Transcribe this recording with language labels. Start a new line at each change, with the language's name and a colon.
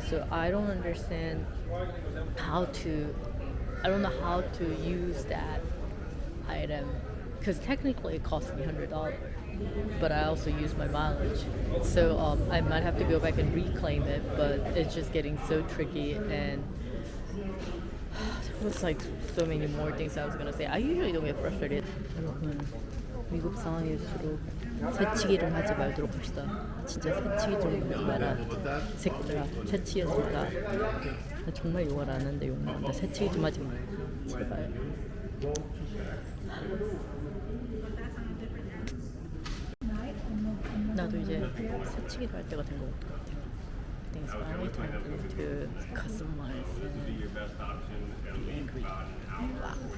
English: So I don't understand I don't know how to use that item, because technically it cost me $100, but I also use my mileage. So I might have to go back and reclaim it, but it's just getting so tricky. And there was like so many more things I was gonna say. I usually don't get frustrated.
Korean: 여러분, 미국 상황일수록 새치기를 하지 말도록 합시다. 진짜 새치기 좀 하지 마라. 새끼들아, 새치였으니까. 나 정말 욕을 안 하는데 욕 나온다. 새치기 좀 하지 말고 제발. 나도 이제 새치기를 할 때가 된 것 같아.
English: I think it's finally time to customize and be angry. Wow.